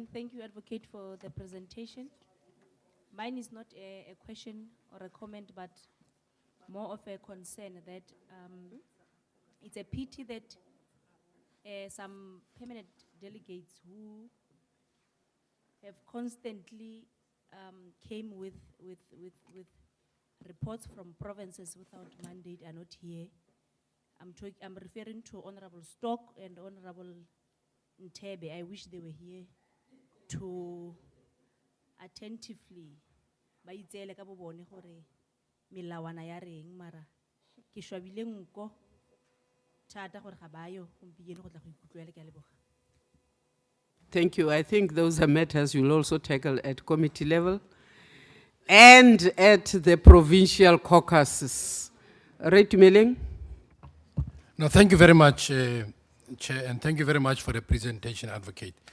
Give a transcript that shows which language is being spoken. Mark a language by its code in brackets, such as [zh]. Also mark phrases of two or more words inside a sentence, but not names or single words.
[en] Thank you, Advocate, for the presentation. Mine is not a question or a comment, but more of a concern that it's a pity that some permanent delegates who have constantly came with reports from provinces without mandate are not here. I'm referring to Honorable Stock and Honorable Ntebe. I wish they were here to attentively [tn] ba itseele ka bobone gore melawana ya reng, mara ke shwabile nko thata gore ga bayo gompieno go tla go ikutlwela ke a leboga. [en] Thank you. I think those are matters you'll also tackle at committee level and at the provincial caucuses. Right, Meleng? No, thank you very much, Chair, and thank you very much for the presentation, Advocate.